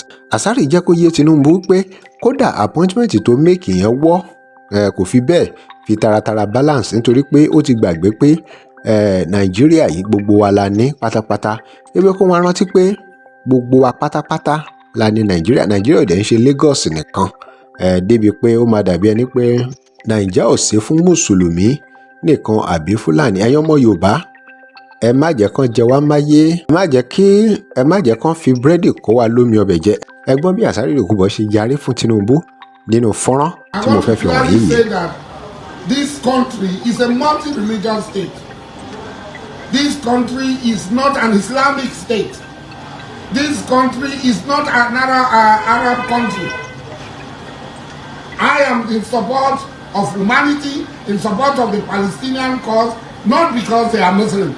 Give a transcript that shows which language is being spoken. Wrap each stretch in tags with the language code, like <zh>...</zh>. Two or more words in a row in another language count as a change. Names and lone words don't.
<yo>Asari jẹ́ kó yé Tinubu pé kódà appointment tó make yẹn wọ́ kò fi bẹ́ẹ̀ fi taratara balance, nítorí pé ó ti gbàgbé pé Nàìjíríà yìí gbogbo wa la ní pátápátá. Ebe kó wọn rántí pé gbogbo wa pátápátá la ní Nàìjíríà. Nàìjíríà ò dẹ̀ ń ṣe Lagos nìkan, débi pé ó máa dàbí ẹni pé Nàìjíríà ò sí fún Mùsùlùmí nìkan àbí Fúlàní. Ẹ̀yin ọmọ Yorùbá, ẹ má jẹ́ kán jẹ wá máyé, ẹ má jẹ́ kán fi búrẹ́dì kó wa lómi ọbẹ̀ jẹ. Ẹ gbọ́ bí Asari Dokubo ṣe yarí fún Tinubu nínú fọ́nrán tí mo fẹ́ fi hàn yìí.</yo> <en>This country is a multi-religious state. This country is not an Islamic state. This country is not another Arab country. I am in support of humanity, in support of the Palestinian cause, not because they are Muslims.</en>